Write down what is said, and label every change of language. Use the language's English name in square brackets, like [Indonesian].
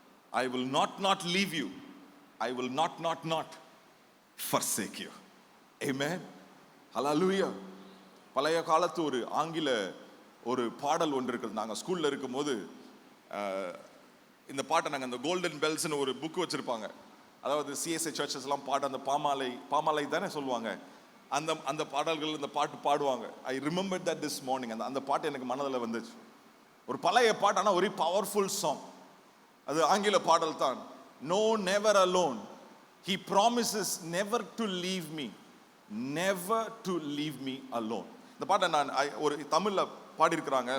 [English] I will not leave you, I will not forsake you. Amen. Hallelujah. [Tamil] பழைய காலத்து ஒரு ஆங்கில ஒரு பாடல் ஒன்று இருக்குது. நாங்கள் ஸ்கூல்ல இருக்கும்போது இந்த பாட்டை நாங்கள் அந்த கோல்டன் பெல்ஸ்னு ஒரு புக் வச்சிருப்பாங்க. அதாவது சிஎஸ்ஐ சர்ச்சஸ் எல்லாம் பாட்டு, அந்த பாமாலை தானே சொல்லுவாங்க, அந்த பாடல்கள், இந்த பாட்டு பாடுவாங்க. [English] I remember that this morning. [Tamil] அந்த பாட்டு எனக்கு மனதில் வந்துச்சு. ஒரு பழைய பாட்டு, ஆனால் ஒரு பவர்ஃபுல் சாங். அது ஆங்கில பாடல் தான். [English] No, never alone. He promises never to leave me, never to leave me alone. [Tamil] இந்த பாட்டை நான் ஒரு தமிழ்ல பாடி இருக்கிறாங்க.